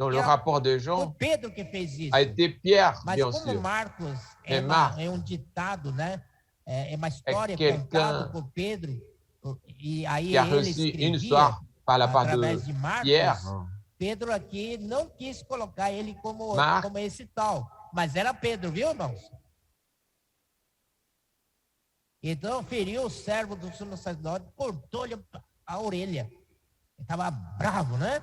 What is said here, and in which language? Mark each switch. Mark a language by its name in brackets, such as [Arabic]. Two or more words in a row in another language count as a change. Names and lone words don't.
[French] Dans [Portuguese] que [French] le rapport de [Portuguese] foi [French] Jean, [Portuguese] Pedro que fez [French] a [Portuguese] isso. [French] été Pierre, [Portuguese] Mas [French] bien [Portuguese] como [French] sûr. [Portuguese] Marcos [French] Mais Marc [Portuguese] é ditado, né? É uma [French] est [Portuguese] história contada [French] quelqu'un [Portuguese] por Pedro, e aí [French] qui a [Portuguese] ele [French] reçu une [Portuguese] escrevia [French] histoire par la part de [Portuguese] através de [French] Pierre. [Portuguese] Marcos. Pedro aqui não quis colocar ele como Marc, esse tal, mas era Pedro, viu, irmãos? Então feriu o servo do sumo sacerdote, cortou-lhe a orelha. Ele estava bravo, né?